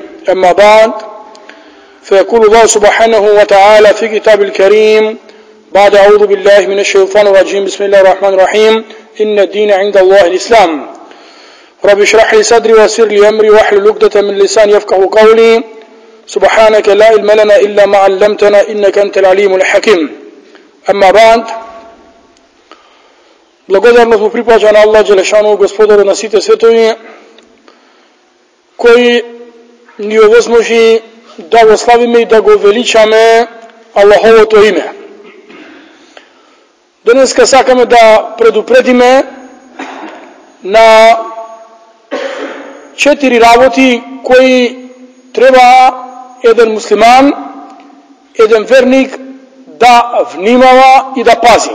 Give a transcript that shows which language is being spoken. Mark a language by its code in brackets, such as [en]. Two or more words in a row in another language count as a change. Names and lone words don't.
[ar] أما بعد، فيقول الله سبحانه وتعالى في كتاب الكريم بعد أعوذ بالله من الشيطان الرجيم بسم الله الرحمن الرحيم إن الدين عند الله الإسلام. رب اشرح لي صدري ويسر لي أمري واحلل عقدة من لساني يفقهوا قولي. سبحانك لا علم لنا إلا ما علمتنا إنك أنت العليم الحكيم. أما بعد, [mk] благодарност му припаѓа на [ar] الله جل شأنه, [mk] Господару на сите светови, кој ни овозможи да го славиме и да го величаме Аллаховото име. Денеска сакаме да предупредиме на 4 работи кои треба еден муслиман, еден верник да внимава и да пази.